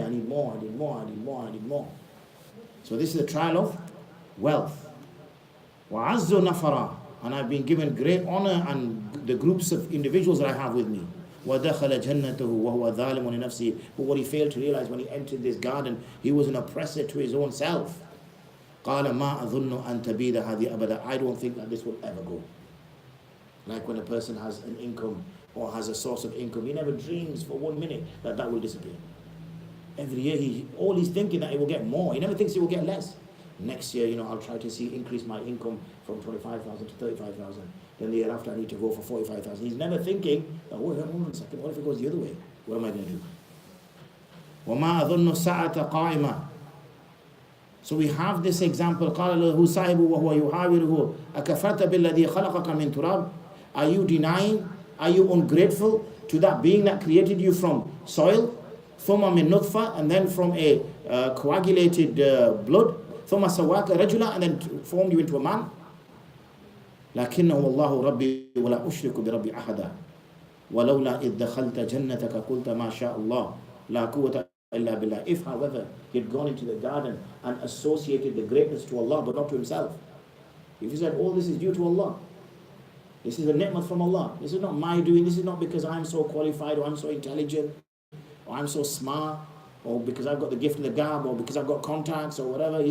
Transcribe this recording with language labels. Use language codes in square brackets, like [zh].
[en] I need more. I need more. I need more. I need more. So this is the trial of wealth. [ar] وَعَزُّ نَفَرًا. [en] And I've been given great honor and the groups of individuals that I have with me. [ar] وَدَخَلَ جَنَّتَهُ وَهُوَ ظَالِمٌ لِنَفْسِهِ. [en] But what he failed to realize when he entered this garden, he was an oppressor to his own self. [ar] قَالَ مَا أَظُنُّ أَن تَبِيدَ هَذِهِ أَبَدًا. [en] I don't think that this will ever go. Like when a person has an income or has a source of income, he never dreams for 1 minute that that will disappear. Every year, he's thinking that he will get more. He never thinks he will get less. Next year, I'll try to increase my income from 25,000 to 35,000. Then the year after, I need to go for 45,000. He's never thinking, hold on a second, what if it goes the other way? What am I going to do? [ar] وَمَا أَظُنُّ السَّاعَةَ قَائِمًا. [en] So we have this example. [ar] قَالَ لَهُ صَاحِبُهُ وَهُوَ يُحَاوِرُهُ أَكَفَرْتَ بِالَّذِي خَلَقَكَ مِنْ تُرَابٍ. [en] Are you denying? Are you ungrateful to that being that created you from soil? [ar] ثُمَّ مِن نُطْفَةٍ. [en] And then from a coagulated blood. [ar] ثُمَّ سَوَّاكَ رَجُلًا. [en] And then formed you into a man. [ar] لكنه الله ربي ولا أشرك بربي أحدا ولولا إذ دخلت جنتك قلت ما شاء الله لا قوة إلا بالله. [en] If, however, he had gone into the garden and associated the greatness to Allah but not to himself, if he said, all this is due to Allah, this is a ni'mat from Allah, this is not my doing, this is not because I'm so qualified or I'm so intelligent or I'm so smart or because I've got the gift of the gab or because I've got contacts or whatever.